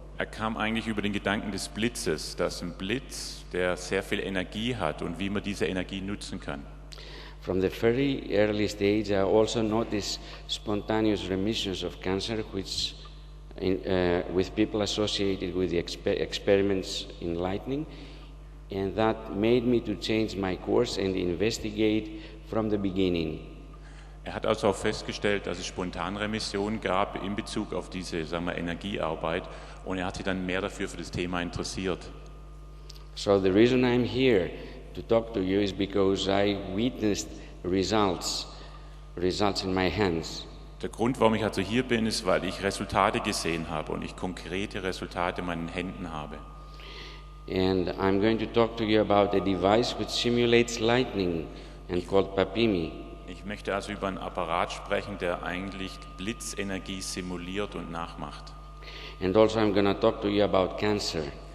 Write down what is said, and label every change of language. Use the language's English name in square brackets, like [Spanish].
[German] Er kam eigentlich über den Gedanken des Blitzes, dass ein Blitz, der sehr viel Energie hat und wie man diese Energie nutzen kann. [English] From the very early stage, I also noticed spontaneous remissions of cancer, which with people associated with the experiments in lightning, and that made me to change my course and investigate from the beginning. [German] Er hat also auch festgestellt, dass es Spontanremissionen gab in Bezug auf diese, sagen wir, Energiearbeit, und er hat sich dann mehr dafür für das Thema interessiert. [English] So the reason I'm here to talk to you is because I witnessed results in my hands. [German] Der Grund, warum ich also hier bin, ist, weil ich Resultate gesehen habe und ich konkrete Resultate in meinen Händen habe. [English] And I'm going to talk to you about a device which simulates lightning and called Papimi. [German] Ich möchte also über einen Apparat sprechen, der eigentlich Blitzenergie simuliert und nachmacht. [English] And also I'm going to talk to you about cancer.